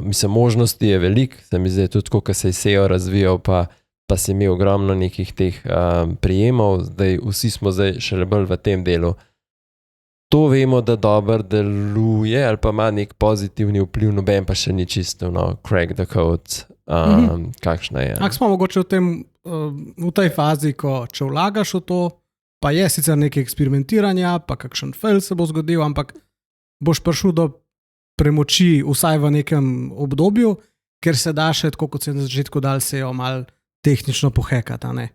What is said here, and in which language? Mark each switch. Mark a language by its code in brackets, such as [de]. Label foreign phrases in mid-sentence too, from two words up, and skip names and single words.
[sl] Mislim, možnosti je veliko, se mi zdaj tudi, ko se je SEO razvijal, pa si imel ogromno nekih teh prijemov, zdaj vsi smo zdaj šele bolj v tem delu. To vemo, da dobro deluje ali pa ima nek pozitivni vpliv, noben pa še ni čisto, [en] crack the code, [sl] kakšna je. Ak smo mogoče v tej fazi, ko če vlagaš v to, pa je sicer nekaj eksperimentiranja, pa kakšen fail se bo zgodil, ampak boš prišel do premoči vsaj v nekem obdobju, ker se da še, tako kot se na začetku dal SEO, malo tehnično pohekati, ne?